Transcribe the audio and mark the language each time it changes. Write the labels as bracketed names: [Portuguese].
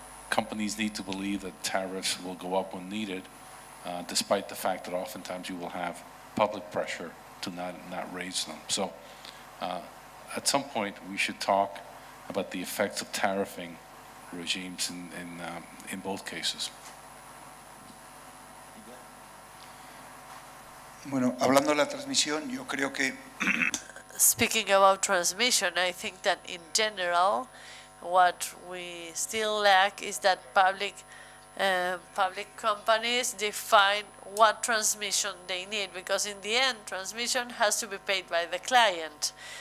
[English] Companies need to believe that tariffs will go up when needed, despite the fact that oftentimes you will have public pressure to not raise them. So at some point we should talk about the effects of tariffing regimes in both cases. [Spanish] Bueno, hablando de la transmisión, yo creo que [English] Speaking about transmission, I think that in general, what we still lack is that public companies define what transmission they need, because in the end, transmission has to be paid by the client.